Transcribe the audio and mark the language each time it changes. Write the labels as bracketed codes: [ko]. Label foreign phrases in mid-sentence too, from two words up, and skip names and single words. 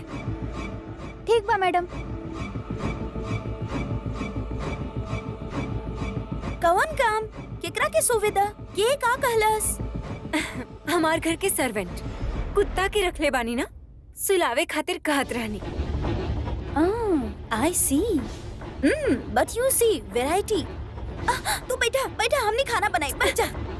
[bho] ठीक बा मैडम। कौन काम? केकरा के सुविधा? के का कहलस? हमार घर के सर्वेंट कुत्ता के रखले बानी ना, सुलावे खातिर कहत रहनी। [en] I see. But you see variety. [bho] तू बैठा बैठा, हमने खाना बनाई, बैठ जा।